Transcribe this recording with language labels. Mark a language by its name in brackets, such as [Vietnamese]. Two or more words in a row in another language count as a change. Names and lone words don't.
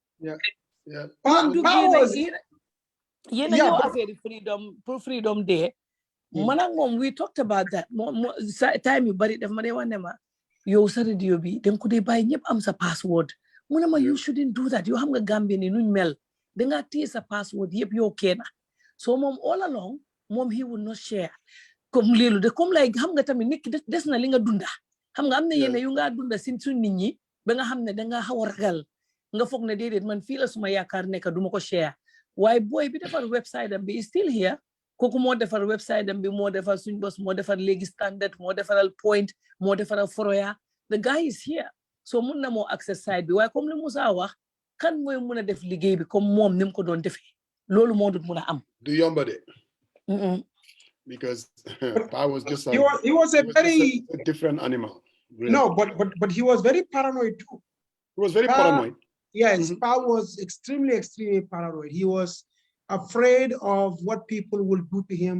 [Wolof] yéen a ñëw affaire [English] freedom day [Wolof] man ak moom [English] we talked about that time [Wolof] yu bari daf ma dee wax ne ma yow sa radio bi danga ko dee bàyyi ñëpp am sa password mu ne ma [English] you shouldn't do that [Wolof] yow xam nga Gambie ni nuñ mel danga téye sa password yëpp yow kenn so moom [English] all along [Wolof] moom [English] he would not share [Wolof] comme léelu de comme lay xam nga tamit nit ki des na li nga dunda xam nga am na yenn yu nga dunda sin suñ nit ñi ba nga xam ne danga xaw a ragal nga foog ne déedéet man fii la suma yaakaar nekk duma ko share waaye boy bi defar website am bi [English] is still here [Wolof] kooku moo defar website am bi moo defar suñ bos moo defar léegi standard moo defaral point moo defaral foroya [English] the guy is here [Wolof] so mun na moo access site bi waaye comme li Musa wax kan mooy mun a def liggéey bi comme moom ni mu ko doon defee loolu moo dut mun a am du yomba de [English] because I was just he was a very different animal really. No, but he was very paranoid too. He was very paranoid. Yes, Pa was extremely paranoid. He was afraid of what people will do to him.